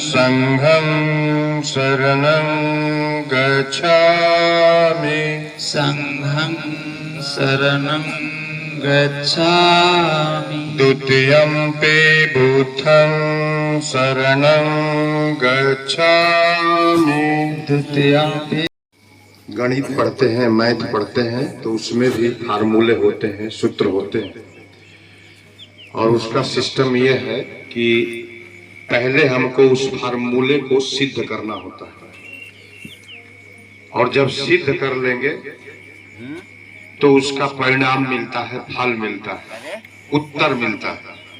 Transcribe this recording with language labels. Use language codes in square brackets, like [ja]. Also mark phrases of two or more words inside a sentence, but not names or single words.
[pi] संघं शरणं गच्छामि संघं शरणं गच्छामि द्वितीयम्पि बुद्धं शरणं गच्छामि। द्वितीयम्पि [hi] गणित पढ़ते हैं, मैथ पढ़ते हैं, तो उसमें भी फार्मूले होते हैं, सूत्र होते हैं। और उसका सिस्टम यह है कि पहले हमको उस फार्मूले को सिद्ध करना होता है, और जब सिद्ध कर लेंगे तो उसका परिणाम मिलता है, फल मिलता है, उत्तर मिलता है।